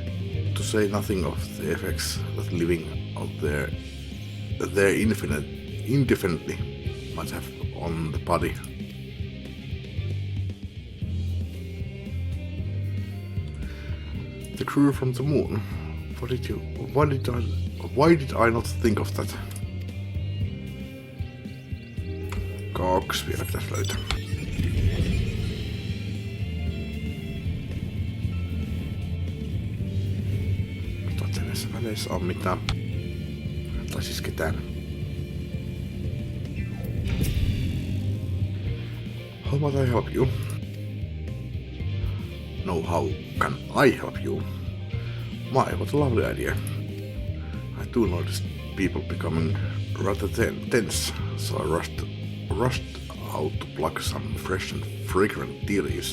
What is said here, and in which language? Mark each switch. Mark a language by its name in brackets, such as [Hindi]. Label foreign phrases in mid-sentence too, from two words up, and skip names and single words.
[English] To say nothing of the effects that living out there indefinitely might have on the body. The crew from the moon. Why did I not think of that? [Finnish] 2 vielä pitäisi löytää. Katsotaan, näissä väleissä on mitään. Tai siis ketään. [English] How might I help you? No, how can I help you? My, what a lovely idea. I do notice people becoming rather tense, so I rushed out to pluck some fresh and fragrant tea leaves.